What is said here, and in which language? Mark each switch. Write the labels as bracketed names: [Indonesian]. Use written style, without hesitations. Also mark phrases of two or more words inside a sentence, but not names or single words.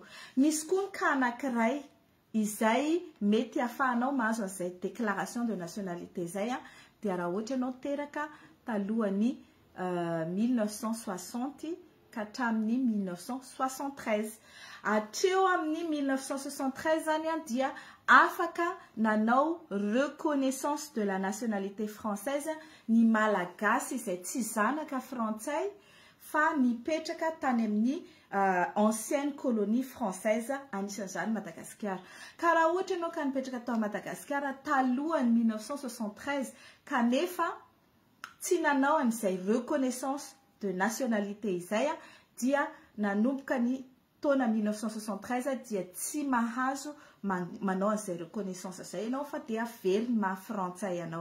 [Malagasy] Misy koa ny cas anankiray izay mety ahafahanao mahazo an'izay [French] déclaration de nationalité [Malagasy] zay dia raha ohatra ianao teraka talohany 1960 ka hatramin'ny 1973. Hatreo amin'ny 1973 zany dia afaka nanao [French] reconnaissance de la nationalité française [Malagasy] ny malagasy izay tsy zanaka frantsay fa nipetraka tany amin'ny [French] ancienne colonie française [Malagasy] anisan'izany Madagasikara. Ka raha ohatra ianao ka nipetraka tao Madagasikara talohany 1973 kanefa tsy nanao an'izay [French] reconnaissance de nationalité [Malagasy] izay dia nanomboka ny taona 1973 dia tsy mahazo manao an'izay reconnaissance izay ianao fa dia very mahafrantsay ianao.